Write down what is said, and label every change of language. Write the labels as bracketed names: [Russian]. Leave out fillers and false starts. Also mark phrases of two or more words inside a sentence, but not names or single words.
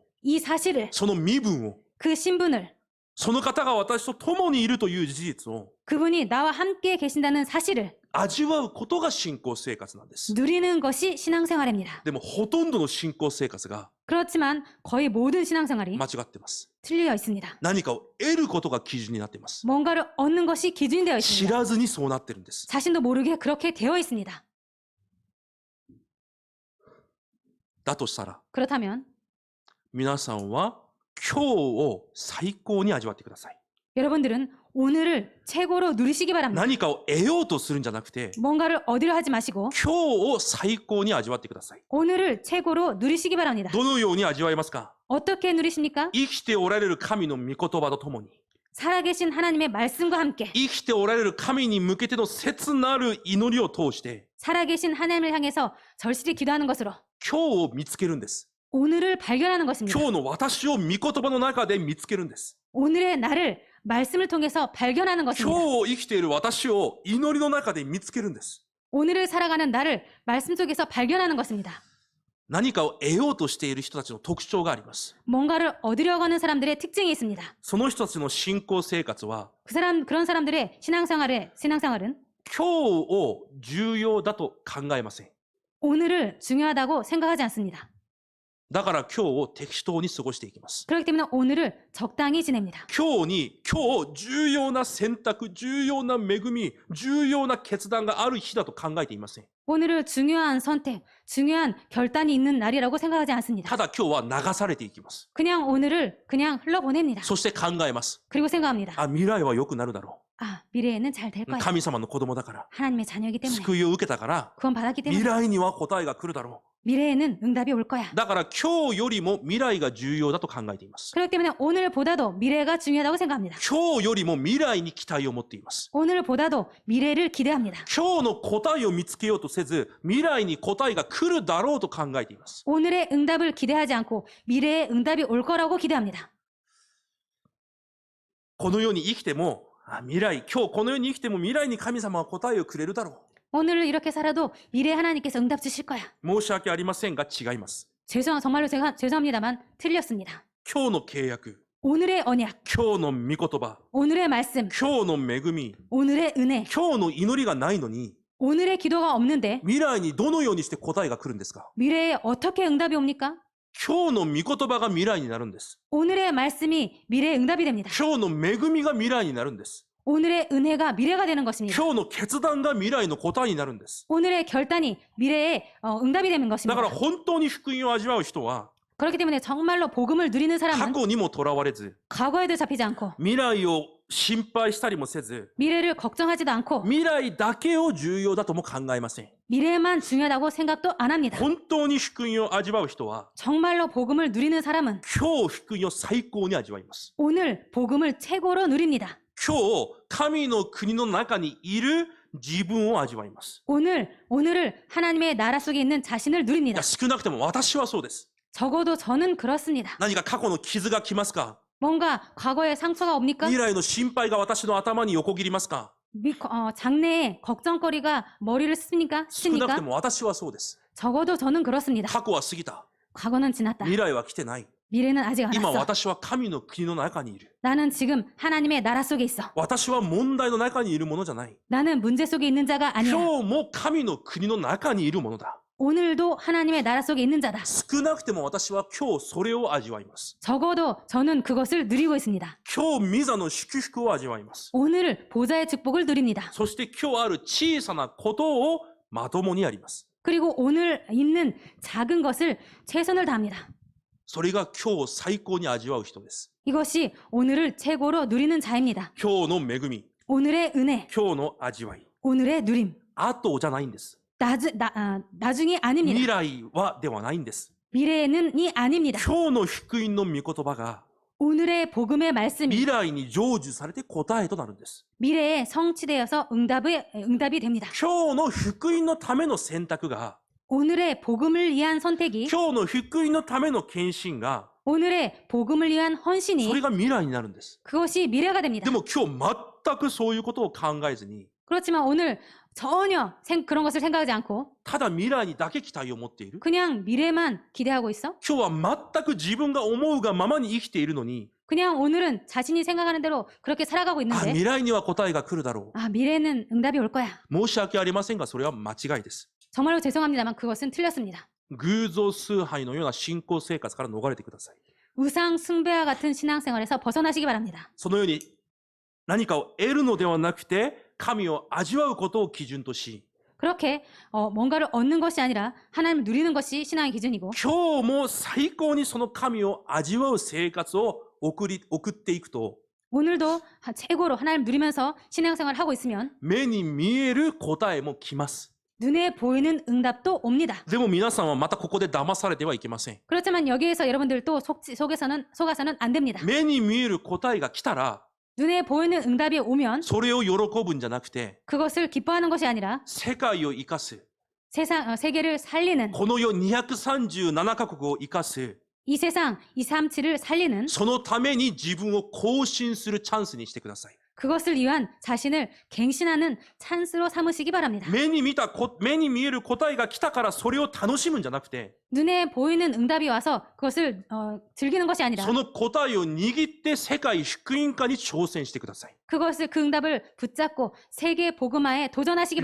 [Korean] 이 사실을, [Japanese] その身分を、 [Korean] 그 신분을, [Japanese] その方が私と共にいるという事実を [Korean] 그분이 나와 함께 계신다는 사실을 [Japanese] 味わうことが信仰生活なんです。 [Korean] 누리는 것이 신앙생활입니다. [Japanese] でもほとんどの信仰生活が [Korean] 그렇지만 거의 모든 신앙생활이 [Japanese] 間違ってます。 [Korean] 틀려 있습니다. [Japanese] 何かを得ることが基準になっています。 [Korean] 뭔가를 얻는 것이 기준이 되어 [Japanese] 知 [Korean] 있습니다. [Japanese] らずにそうなってるんです。 [Korean] 자신도 모르게 그렇게 되어 있습니다. [Japanese] だとしたら、 [Korean] 그렇다면 [Japanese] 皆さんは今日を最高に味わってください。 [Korean] 여러분들은 오늘을 최고로 누리시기 바랍니다. [Japanese] 何かを得ようとするんじゃなくて、 [Korean] 뭔가를 얻으려 하지 마시고 [Japanese] 今日を最高に味わってください。 [Korean] 오늘을 최고로 누리시기 바랍니다. [Japanese] どのように味わえますか？ [Korean] 어떻게 누리십니까? [Japanese] 生きておられる神の御言葉とともに、 [Korean] 살아계신 하나님의 말씀과 함께 [Japanese] 生きておられる神に向けての切なる祈りを通して、 [Korean] 살아계신 하나님을 향해서 절실히 기도하는 것으로 [Japanese] 今日を見つけるんです。 [Korean] 오늘을 발견하는 것입니다. [Japanese] 今日の私を御言葉の中で見つけるんです。 [Korean] 오늘의 나를 말씀을 통해서 발견하는 [Japanese] 今 [Korean] 것입니다. [Japanese] 日を生きている私を祈りの中で見つけるんです。 [Korean] 오늘을 살아가는 나를 말씀 속에서 발견하는 것입니다. [Japanese] 何かを得ようとしている人たちの特徴があります。 [Korean] 뭔가를 얻으려고 하는 사람들의 특징이 있습니다. [Japanese] その人たちの信仰生活は、 [Korean] 그런 사람들의 신앙생활은 [Japanese] 今日を重要だと考えません。 [Korean] 오늘을 중요하다고 생각하지 않습니다. [Japanese] だから今日を適当に過ごしていきます。 [Korean] 그렇기 때문에 오늘을 적당히 지냅니다. [Japanese] 今日重要な選択、重要な恵み、重要な決断がある日だと考えていません。 [Korean] 오늘을 중요한 선택, 중요한 결단이 있는 날이라고 생각하지 않습니다. [Japanese] ただ今日は流されていきます。 [Korean] 그냥 오늘을 그냥 흘러보냅니다. [Japanese] そして考えます。 [Korean] 그리고 생각합니다. [Japanese] あ、未来は良くなるだろ [Korean] 아, 미래에는 잘 될 [Japanese] う。 [Korean] 거야. [Japanese] 神様の子供だから。 [Korean] 하나님의 자녀이기 때문에. [Japanese] 救いを受けたから、 [Korean] 구원받았기 [Japanese] 未 [Korean] 때문에. [Japanese] 来には答えが来るだろ [Korean] 미래에는 응답이 올 거야. [Japanese] う。だから今日よりも未来が重要だと考えています。 [Korean] 그렇기 때문에 오늘보다도 미래가 중요하다고 생각합니다. [Japanese] 今日よりも未来に期待を持っています。 [Korean] 오늘보다도 미래를 기대합니다. [Japanese] 今日の答えを見つけようとせず、未来に答えが来るだろうと考えています。 [Korean] 오늘의 응답을 기대하지 않고 미래의 응답이 올 거라고 기대합니다. [Japanese] この世に生きても、今日この世に生きても未来に神様は答えをくれるだろう。 [Korean] 오늘 이렇게 살아도 미래에 하나님께서 응답 주실 거야. [Japanese] 申し訳ありませんが違います。 [Korean] 정말로 죄송합니다만 틀렸습니다. [Japanese] 今日の契約、 [Korean] 오늘의 언약, [Japanese] 今日の御言葉、 [Korean] 오늘의 말씀, [Japanese] 今日の恵み、 [Korean] 오늘의 은혜, [Japanese] 今日の祈りがないのに、 [Korean] 오늘의 기도가 없는데 [Japanese] 未来にどのようにして答えが来るんですか？ [Korean] 미래에 어떻게 응답이 옵니까? [Japanese] 今日の御言葉が未来になるんです。 [Korean] 오늘의 말씀이 미래의 응답이 됩니다. [Japanese] 今日の恵みが未来になるんです。 [Korean] 오늘의 은혜가 미래가 되는 것입니다. [Japanese] 今日の決断が未来の答えになるんです。 [Korean] 오늘의 결단이 미래의 응답이 되는 [Japanese] だ [Korean] 것입니다. [Japanese] から本当に福音を味わう人は、 [Korean] 그렇기 때문에 정말로 복음을 누리는 [Japanese] 過 [Korean] 사람은 [Japanese] 去にもとらわれず、 [Korean] 과거에도 잡히지 않고 [Japanese] 未来を心配したりもせず、 [Korean] 미래를 걱정하지도 않고 [Japanese] 未来だけを重要だとも考えません。 [Korean] 미래만 중요하다고 생각도 안 합니다. [Japanese] 本当に福音を味わう人は、 [Korean] 정말로 복음을 누리는 사람은 [Japanese] 今日福音を最高に味わいます。 [Korean] 오늘 복음을 최고로 누립니다. [Japanese] 今日、神の国の中にいる自分を味わいます。 [Korean] 오늘을 하나님의 나라 속에 있는 자신을 [Japanese] い [Korean] 누립니다. [Japanese] や、少なくとも私はそうです。 [Korean] 적어도 저는 그렇습니다. [Japanese] 何か過去の傷が来ますか？ [Korean] 뭔가 과거에 상처가 옵니까? [Japanese] 未来の心配が私の頭に横切りますか？ [Korean] 장래에 걱정거리가 머리를 쓰니까 [Japanese] 少なくて [Korean] 쓰니까 [Japanese] も私はそうです。 [Korean] 적어도 저는 그렇습니다. [Japanese] 過去は過ぎた。 [Korean] 과거는 지났다. [Japanese] 未来は来てない。 [Korean] 미래는 아직 안 [Japanese] 今 [Korean] 왔어. [Japanese] 私は神の国の中にいる。 [Korean] 나는 지금 하나님의 나라 속에 있어. [Japanese] 私は問題の中にいるものじゃない。 [Korean] 나는 문제 속에 있는 자가 아니야. [Japanese] 今日も神の国の中にいるものだ。 [Korean] 오늘도 하나님의 나라 속에 있는 자다. [Japanese] 少なくても私は今日それを味わいます。 [Korean] 적어도 저는 그것을 누리고 있습니다. [Japanese] 今日、御座の祝福を味わいます。 [Korean] 오늘 보좌의 축복을 누립니다. [Japanese] そして今日ある小さなことをまともにやります。 [Korean] 그리고 오늘 있는 작은 것을 최선을 다합니다. [Japanese] それが今日最高に味わう人です。 [Korean] 이것이 오늘을 최고로 누리는 자입니다. [Japanese] 今日の恵み、 [Korean] 오늘의 은혜, [Japanese] 今日の味わい。 [Korean] 오늘의 누림. [Japanese] 後じゃないんです。 [Korean] 나중이 아닙니다. [Japanese] 未来はではないんです。 [Korean] 미래는이 아닙니다. [Japanese] 今日の福音の御言葉が [Korean] 오늘의 복음의 말씀이 [Japanese] 未来に成就されて答えとなるんです。 [Korean] 미래에 성취되어서 응답이 됩니다. [Japanese] 今日の福音のための選択が [Korean] 오늘의 복음을 위한 선택이 [Japanese] 今日の福音のための献身が [Korean] 오늘의 복음을 위한 [Japanese] それ [Korean] 헌신이 [Japanese] が未来になるんです。 [Korean] 그것이 미래가 됩니다. [Japanese] でも今日全くそういうことを考えずに [Korean] 그렇지만 오늘 전혀 그런 것을 생각하지 않고 [Japanese] ただ未来にだけ期待を持っている。 [Korean] 그냥 미래만 기대하고 있어? [Japanese] 今日は全く自分が思うがままに生きているのに、 [Korean] 그냥 오늘은 자신이 생각하는 대로 그렇게 살아가고 [Japanese] あ、 [Korean] 있는데 [Japanese] 未来には答えが来るだろ [Korean] 아, 미래는 응답이 올 거야. [Japanese] う。申し訳ありませんが、それは間違いです。 [Korean] 정말로 죄송합니다만 그것은 틀렸습니다. [Japanese] 偶像崇拝のような信仰生活から逃れてください。 [Korean] 우상 숭배와 같은 신앙생활에서 벗어나시기 바랍니다. [Japanese] そのように何かを得るのではなくて、神を味わうことを基準とし、 [Korean] 그렇게 뭔가를 얻는 것이 아니라 하나님을 누리는 것이 신앙의 기준이고 [Japanese] 今日も最高にその神を味わう生活を送っていくと、 [Korean] 오늘도 최고로 하나님을 누리면서 신앙생활을 하고 있으면 [Japanese] 目に見える答えも来ます。 [Korean] 눈에 보이는 응답도 옵니다. [Japanese] でも皆さんはまたここで騙されてはいけません。 [Korean] 그렇지만 여기에서 여러분들 또 속아서는 안 됩니다. [Japanese] 目に見える答えが来たら、 [Korean] 눈에 보이는 응답이 오면 [Japanese] それを喜ぶんじゃなくて、 [Korean] 그것을 기뻐하는 것이 아니라 [Japanese] 世界を生かす。 [Korean] 세계를 살리는 [Japanese] この世237カ国を生かす。 [Korean] 이 세상 237을 살리는 [Japanese] そのために自分を更新するチャンスにしてください。 [Korean] 그것을 위한 자신을 갱신하는 찬스로 삼으시기 바랍니다. [Japanese] 目に見える答えが来たからそれを楽しむんじゃなくて、 [Korean] 눈에 보이는 응답이 와서 그것을 즐기는 것이 아니라 [Japanese] その答えを握って世界福音化に挑戦してください。 [Korean] 그 응답을 붙잡고 세계 복음화에 도전하시기